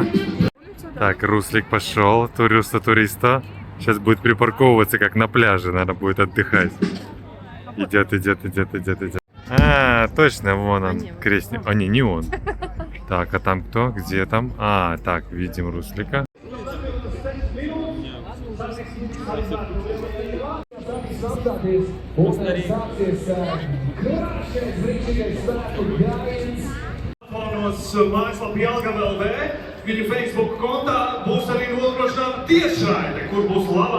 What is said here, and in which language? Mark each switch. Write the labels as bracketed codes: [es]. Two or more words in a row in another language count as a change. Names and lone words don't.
[ru] Так, Руслик пошел, туриста. Сейчас будет припарковываться, как на пляже, наверное, будет отдыхать. Идет. А, точно, вон он, крестник. А, не он. Так, а там кто? Где там? А, так, видим Руслика. [lv] Mājaslapa Jelgava LV, viņa Facebook kontā būs arī nodrošināta tiešraide, kur būs labā.